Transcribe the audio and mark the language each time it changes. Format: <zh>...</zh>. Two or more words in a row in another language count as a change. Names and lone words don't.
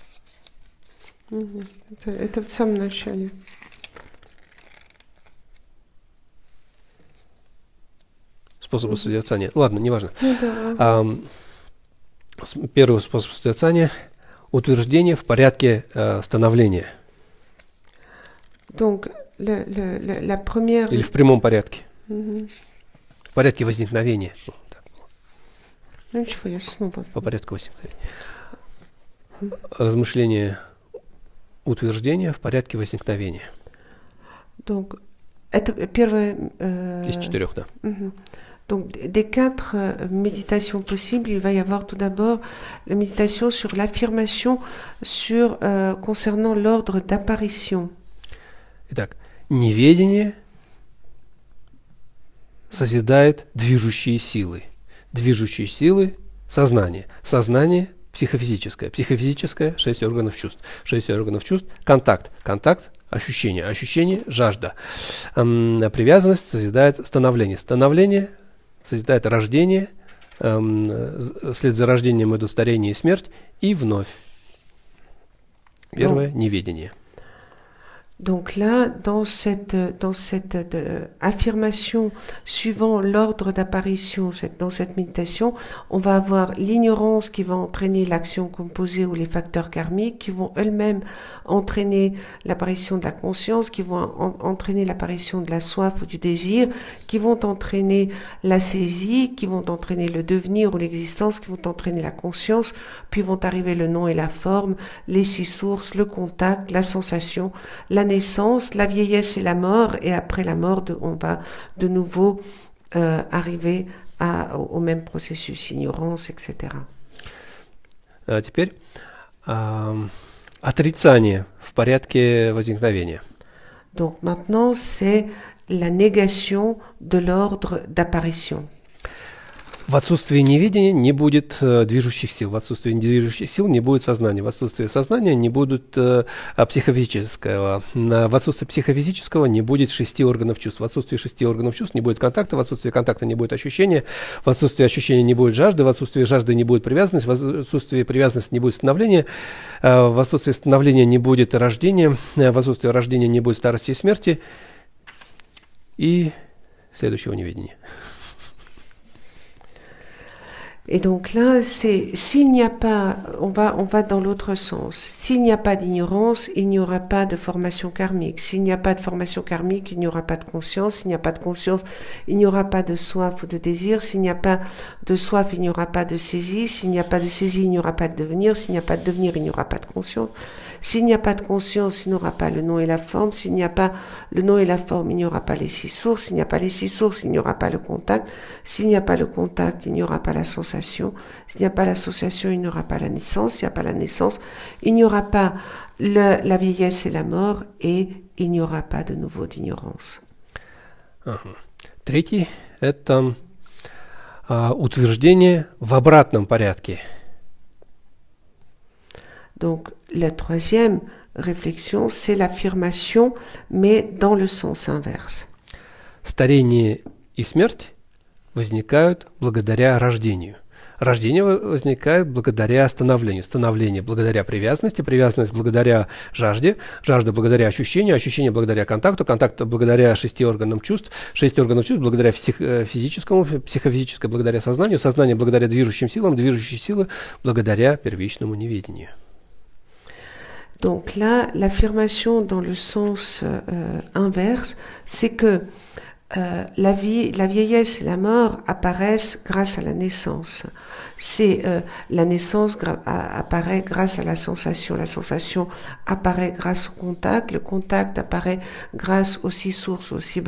<ru>Это в самом начале. Способы созерцания. Ладно, неважно. Да. Первый способ созерцания – утверждение в порядке становления.</ru> <fr>Donc, la première...</fr> <ru>Или в прямом порядке. В порядке возникновения. Ничего, я снова... По порядку возникновения. Размышление утверждения в порядке возникновения. Donc, это первое... Из 4, да.</ru> <fr>Donc, des 4 méditations possibles, il va y avoir tout d'abord la méditation sur l'affirmation concernant l'ordre d'apparition.</fr> <ru>Итак, неведение созидает движущие силы. Движущие силы – сознание. Сознание – психофизическое. Психофизическое – 6 органов чувств. 6 органов чувств – контакт. Контакт – ощущение. Ощущение – жажда. Привязанность созидает становление. Становление созидает рождение. Вслед за рождением идут старение и смерть. И вновь. Первое – неведение.</ru> <fr>Donc là, dans cette affirmation suivant l'ordre d'apparition, dans cette méditation, on va avoir l'ignorance qui va entraîner l'action composée ou les facteurs karmiques qui vont eux-mêmes entraîner l'apparition de la conscience, qui vont entraîner l'apparition de la soif ou du désir, qui vont entraîner la saisie, qui vont entraîner le devenir ou l'existence, qui vont entraîner la conscience, puis vont arriver le nom et la forme, les 6 sources, le contact, la sensation, la naissance, la vieillesse et la mort, et après la mort, on va de nouveau arriver au même processus, ignorance, etc.</fr> <ru>Теперь отрицание в порядке возникновения.</ru> <fr>Donc maintenant, c'est la négation de l'ordre d'apparition.</fr> <ru>В отсутствии неведения не будет движущих сил. В отсутствии движущих сил не будет сознания. В отсутствии сознания не будет психофизического. В отсутствии психофизического не будет 6 органов чувств. В отсутствии 6 органов чувств не будет контакта. В отсутствии контакта не будет ощущения. В отсутствии ощущения не будет жажды. В отсутствии жажды не будет привязанности. В отсутствии привязанности не будет становления. В отсутствии становления не будет рождения. В отсутствии рождения не будет старости и смерти. И следующего неведения.</ru> <fr>Et donc là, c'est s'il n'y a pas, on va dans l'autre sens. S'il n'y a pas d'ignorance, il n'y aura pas de formation karmique. S'il n'y a pas de formation karmique, il n'y aura pas de conscience. S'il n'y a pas de conscience, il n'y aura pas de soif ou de désir. S'il n'y a pas de soif, il n'y aura pas de saisie. S'il n'y a pas de saisie, il n'y aura pas de devenir. S'il n'y a pas de devenir, il n'y aura pas de conscience. S'il n'y a pas de conscience, il n'y aura pas le nom et la forme. S'il n'y a pas le nom et la forme, il n'y aura pas les six sources. S'il n'y a pas les six sources, il n'y aura pas le contact. S'il n'y a pas le contact, il n'y aura pas l'association. S'il n'y a pas l'association, il n'y aura pas la naissance. S'il n'y a pas la naissance, il n'y aura pas la vieillesse et la mort. Et il n'y aura pas de nouveau d'ignorance.</fr> <ru>Третий– это утверждение в обратном порядке.</ru> <fr>Donc, la troisième réflexion, c'est l'affirmation, mais dans le sens inverse.</fr> <ru>Старение и смерть возникают благодаря рождению. Рождение возникает благодаря становлению. Становление благодаря привязанности, привязанность благодаря жажде, жажда благодаря ощущению, ощущение благодаря контакту, контакт благодаря 6 органам чувств, 6 органов чувств благодаря физическому, психофизическое благодаря сознанию, сознание благодаря движущим силам, движущие силы благодаря первичному неведению.</ru> <fr>Donc là, l'affirmation dans le sens inverse, c'est que la vieillesse et la mort apparaissent grâce à la naissance. La naissance apparaît grâce à la sensation apparaît grâce au contact, le contact apparaît grâce aux six sources, aux six</fr>